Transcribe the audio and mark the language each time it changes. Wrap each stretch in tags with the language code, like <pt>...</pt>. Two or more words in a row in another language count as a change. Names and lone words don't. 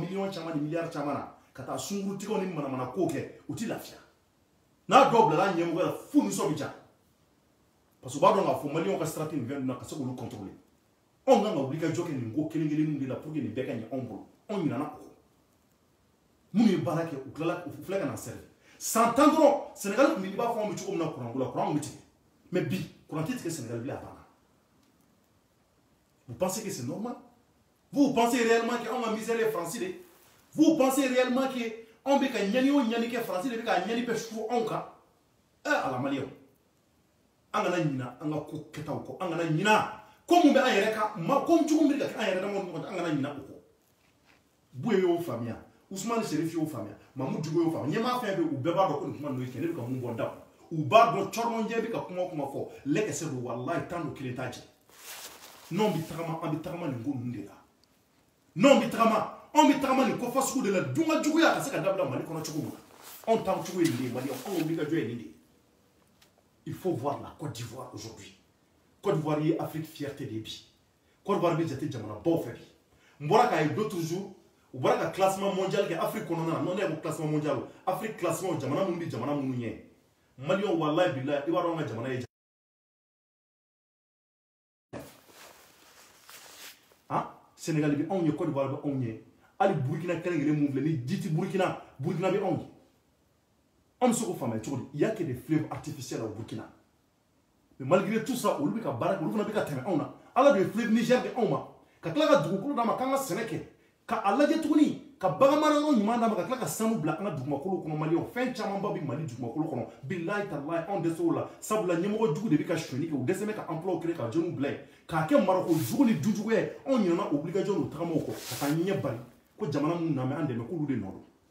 <bm>miliyɔn caman ni miliyari caman na ka taa sunkurutigɛw ni manamana ko kɛ u ti lafiya n'a dɔw bilala ɲɛmɔgɔya la f'u nisɔn bɛ diya</bm> <fr>parce que</fr> <bm>u b'a dɔn k'a fɔ Maliens ka sira tɛ nin fɛn ninnu na ka se k'olu contrôler anw kan ka wuli ka jɔ kɛ nin ko kelen kelenninw de la pour que nin bɛɛ ka ɲɛ anw bolo anw ɲinɛna o kɔ minnu ye baara kɛ u filɛ ka na servir san 10 dɔrɔn Sénégal tun bɛ i b'a fɔ anw bɛ cogo min na courant ko la courant bɛ tigɛ mais bi courant tɛ tigɛ Sénégal bilen a banna</bm> <fr>vous pensez que c'est normal vous pensez réellement que</fr> <bm>anw ka misère ye Faransi de</bm> <fr>vous pensez réellement que</fr> <bm>anw bɛ ka ɲani o ɲani kɛ Faransi de bɛ ka ɲani bɛɛ su anw kan ala Maliens an kana ɲina an ka ko kɛtaw kɔ an kana ɲina ko mun bɛ an yɛrɛ ka ko cogo min bɛ ka kɛ an yɛrɛ dama ni ɲɔgɔn cɛ an kana ɲina o kɔ Bouye y'o faamuya Ousmane Chérif y'o faamuya Mamadou Djigo y'o faamuya ɲɛmaa fɛn bɛ u bɛɛ b'a dɔn ko nin kuma ninnu ye tiɲɛ ne bɛ ka mun bɔ da u b'a dɔn Cɔrɔmɔnjɛ bɛ ka kuma o kuma fɔ lɛkɛsɛ don walahi tan don kelen t'a jɛ n'anw bɛ tagama an bɛ tagama nin ko ninnu de la n'anw bɛ tagama anw bɛ tagama nin kɔfɛ sugu de la dunga juguya ka se ka dabila Mali kɔnɔ cogo min na anw t'anw cogo ye nin de ye Maliens anw wuli ka jɔ ye nin de ye</bm> <fr>il faut voir la Côte d'Ivoire aujourd'hui</fr> <bm>Côte d'Ivoire ye Afrique fierté de bi Côte d'Ivoire bɛ jate jamanabaw fɛ bi n bɔra k'a ye</bm> <fr>d'autres jours</fr> <bm>u bɔra ka</bm> <fr>classement mondial</fr> <bm>kɛ Afrique kɔnɔna na n'o ne ko</bm> <fr>classement mondial</fr> <bm>Afrique classement jamana minnu bɛ jamana minnu ɲɛ Maliens walahi bilahi i b'a dɔn an ka jamana ye Sénégal bɛ anw ye Côte d'Ivoire bɛ anw ye hali Burkina kelen kelen mun filɛ ni ji tɛ Burkina bɛ anw ye anw bɛ se k'o faamuya cogo di</bm> <fr>il y a que des fleuves artificiels au</fr> <bm>Burkina</bm> <fr>mais malgré tout ça</fr> <bm>olu bɛ ka baara kɛ olu fana bɛ ka tɛmɛ anw na ala de ye fleuve Niger de anw ma ka tila ka dugukolo d'a ma k'an ka sɛnɛ kɛ ka a lajɛ tuguni ka bagan mara yɔrɔ ɲuman d'a ma ka tila ka sanu bila an ka dugumakolo kɔnɔ Maliens fɛn camanba bɛ Mali dugumakolo kɔnɔ bilahi talahi anw dɛsɛ o la sabula ɲɛmɔgɔ jugu de bɛ ka sonyɛli kɛ u dɛsɛ bɛ ka</bm> <fr>emploi créer</fr> <bm>ka jeunes bila yen k'a kɛ marako jugu ni dujugu ye anw ɲinɛna obligation n'o tagamaw kɔ ka taa ɲɛ bari ko jamana minnu na mɛ an dɛmɛ k'olu de nɔ don</bm>